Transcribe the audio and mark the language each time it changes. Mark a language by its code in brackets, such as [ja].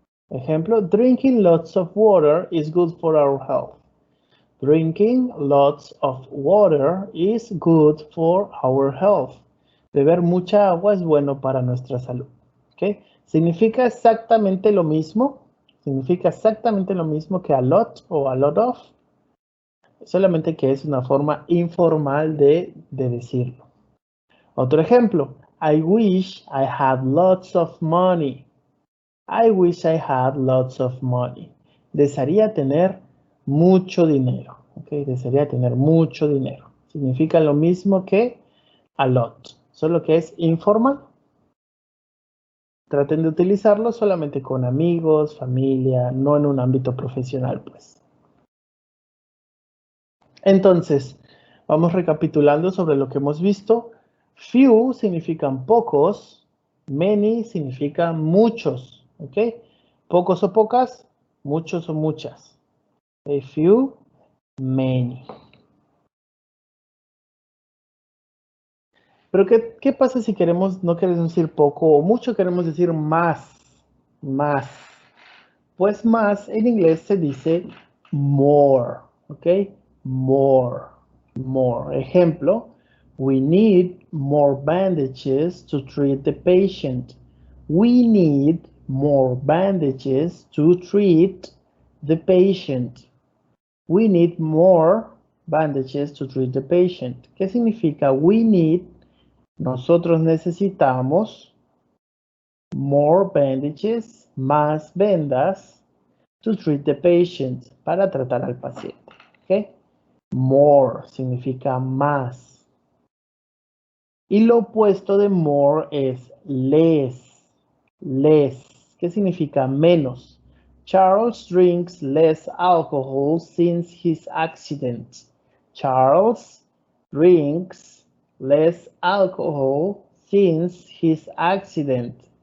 [en] Ejemplo, drinking lots of water is good for our health. Drinking lots of water is good for our health. [es] Beber mucha agua es bueno para nuestra salud. ¿Ok? Significa exactamente lo mismo. Significa exactamente lo mismo que a lot o a lot of. Solamente que es una forma informal de decirlo. Otro ejemplo. [en] I wish I had lots of money. I wish I had lots of money. [es] Desearía tener mucho dinero. ¿Ok? Desearía tener mucho dinero. Significa lo mismo que a lot. Solo que es informal. Traten de utilizarlo solamente con amigos, familia, no en un ámbito profesional, pues. Entonces, vamos recapitulando sobre lo que hemos visto. Few significan pocos, many significan muchos, ¿ok? Pocos o pocas, muchos o muchas. A few, many. Pero ¿qué pasa si no queremos decir poco o mucho, queremos decir más? Más. Pues más en inglés se dice more, ¿ok? More, more. Ejemplo, [en] We need more bandages to treat the patient. We need more bandages to treat the patient. We need more bandages to treat the patient. [es] ¿Qué significa we need? Nosotros necesitamos more bandages, más vendas, [en] to treat the patient, [es] para tratar al paciente. ¿Okay? More significa más. Y lo opuesto de more es less. Less. ¿Qué significa menos? [en] Charles drinks less alcohol since his accident. Charles drinks less alcohol since his accident.